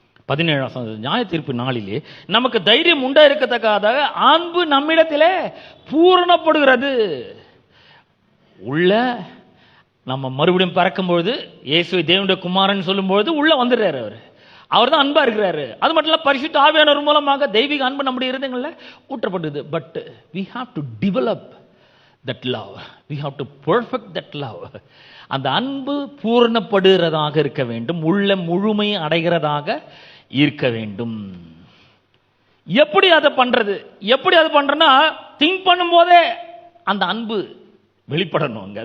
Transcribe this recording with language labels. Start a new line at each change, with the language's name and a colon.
Tamil: 17 நியாய தீர்ப்பு நாளிலே நமக்கு தைரியம் உண்டா இருக்கத்தக்காக அன்பு நம்மிடத்திலே பூரணப்படுகிறது. உள்ள நம்ம மறுபடியும் பறக்கும் பொழுது, இயேசுவை தேவனுடைய குமாரன் சொல்லும் பொழுது உள்ள வந்துடுறாரு. அவர் தான் அன்பா இருக்கிறாரு. அது மட்டும் இல்ல, பரிசுத்த ஆவியானவர் மூலமாக தெய்வீக அன்பு நம்முடைய இருதயங்கள்ல ஊற்றப்படுது.
English: But we have to develop that love, we have to perfect that love.
Tamil: அந்த அன்பு பூரணப்படுகிறதாக இருக்க வேண்டும், உள்ள முழுமை அடைகிறதாக இருக்க வேண்டும். எப்படி அதை பண்றது? எப்படி அதை பண்றேன்னா, திங்க் பண்ணும் போதே அந்த அன்பு வெளிப்படணும்.